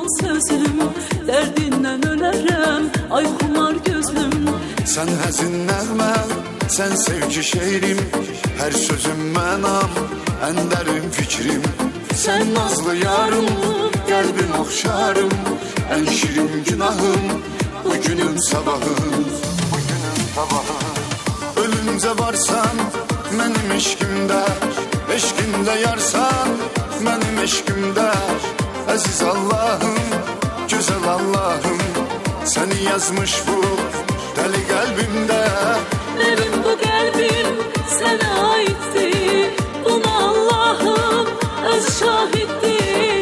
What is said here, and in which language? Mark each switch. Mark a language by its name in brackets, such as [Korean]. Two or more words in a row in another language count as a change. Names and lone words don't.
[Azerbaijani] sözüm, derdinden ölərəm, ay xumar gözlüm. Sen həzin nəğmə, sen sevgi şeirim, her sözüm mənam, en derin fikrim. [Turkish] Sen nazlı yarım, kalbim oxşarım, en şirin günahım, bugünün sabahım. Ölünce varsan, benim eşkimdə, eşkimdə yarsan, benim eşkimdə. Aziz Allah'ım, güzel Allah'ım, seni yazmış bu deli kalbimde. [Azerbaijani] Benim bu qəlbim sənə aiddir, buna Allah'ım öz şahiddir.